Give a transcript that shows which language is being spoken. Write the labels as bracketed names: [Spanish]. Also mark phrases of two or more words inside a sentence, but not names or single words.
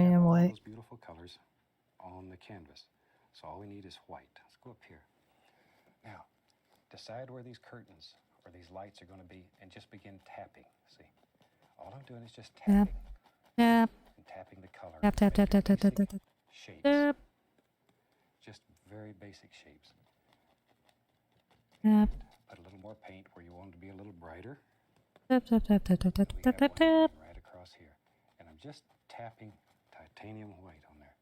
[English] titanium have all white. those beautiful colors on the canvas. So all we need is white. Let's go up here. Now, decide where these curtains or these lights are going to be and just begin tapping. See, all I'm doing is just tapping Tap, and tapping the color. tap, tap, tap, making tap, tap, tap, basic tap, shapes. tap, Just very basic shapes. tap, Put a little more paint where you want it to be a little brighter. tap, tap, tap, tap, tap, tap, We tap, got tap, one tap. going right across here. And I'm just tapping titanium white on there.